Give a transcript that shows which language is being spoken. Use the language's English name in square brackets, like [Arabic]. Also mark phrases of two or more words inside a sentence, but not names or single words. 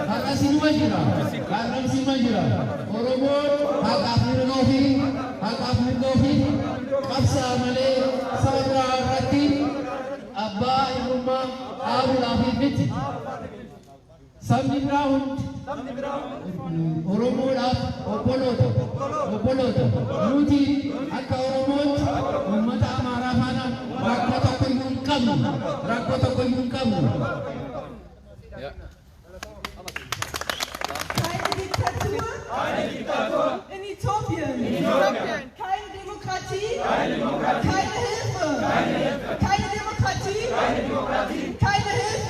[Oromo] Oromoon haqaaf mirgoo fi qabsaa malee saba biraa irratti abbaa hirummaa dhaabuudhaaf miti. Sabni biraa hundi Oromoodhaaf obboloota. Nuti akka Oromootti uummata Amaaraa faana rakkoo tokko iyyuu hin qabnu. [German] Keine Diktatur in Äthiopien. Keine Demokratie. Keine Hilfe. Keine Demokratie. Keine Hilfe.